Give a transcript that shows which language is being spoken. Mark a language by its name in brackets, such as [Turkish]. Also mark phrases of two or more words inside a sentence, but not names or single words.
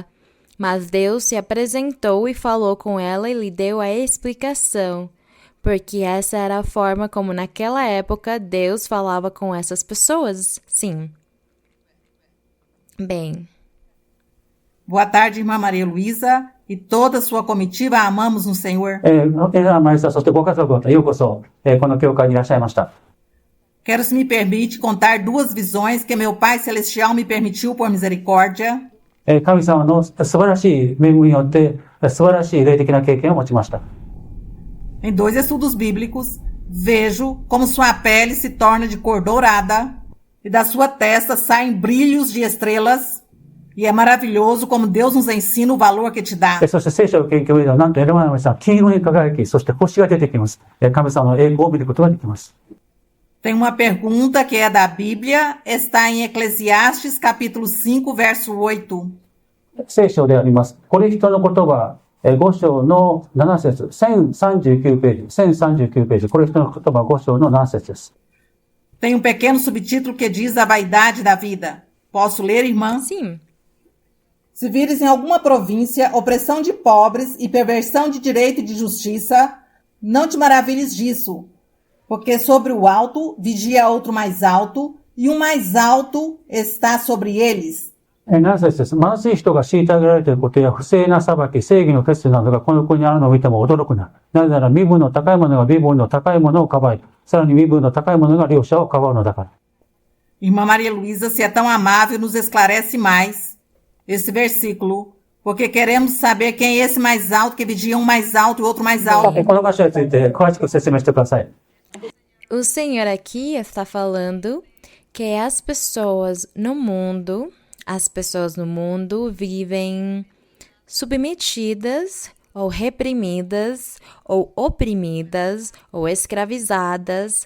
[Portuguese] Mas Deus se apresentou e falou com ela e lhe deu a explicação, porque essa era a forma como naquela época Deus falava com essas pessoas, sim. Bem. Boa tarde, irmã Maria Luísa e toda a sua comitiva. Amamos no Senhor. [Japanese] マリサ、そしてご家族方、ようこそ、この教会にいらっしゃいました。 [Portuguese] Quero, se me permite, contar 2 visões que meu Pai Celestial me permitiu por misericórdia. [Japanese] 神様の素晴らしい恵みによって素晴らしい霊的な経験を持ちました。 [Portuguese] Em 2 estudos bíblicos, vejo como sua pele se torna de cor dourada e da sua testa saem brilhos de estrelas, e é maravilhoso como Deus nos ensina o valor que te dá. [Japanese] そして聖書を研究ではなんとエレマナさん金色に輝き、そして星が出てきます。神様の栄光を見ることができます。 [Portuguese] Tem uma pergunta que é da Bíblia, está em Eclesiastes capítulo 5, verso 8. [Japanese] 聖書であります。これ人の言葉、5章の7節、1039ページ、1039ページ、これ人の言葉5章の7節です。 [Portuguese] Tem um pequeno subtítulo que diz a vaidade da vida. Posso ler, irmã? Sim. Se vires em alguma província opressão de pobres e perversão de direito e de justiça, não te maravilhes disso. Porque sobre o alto vigia outro mais alto, e um mais alto está sobre eles. [Japanese] 7 節です。貧しい人が虐げられていることや不正な裁き、正義の決定などがこの国にあるのを見ても驚くな。なぜなら身分の高い者が身分の高い者をかばい、さらに身分の高い者が両者をかばうのだから。 [Portuguese] Irmã Maria Luísa, se é tão amável, nos esclarece mais esse versículo, porque queremos saber quem é esse mais alto que vigia um mais alto e outro mais alto. [Japanese] この箇所について詳しく説明してください。 [Portuguese] O Senhor aqui está falando que as pessoas no mundo vivem submetidas ou reprimidas ou oprimidas ou escravizadas.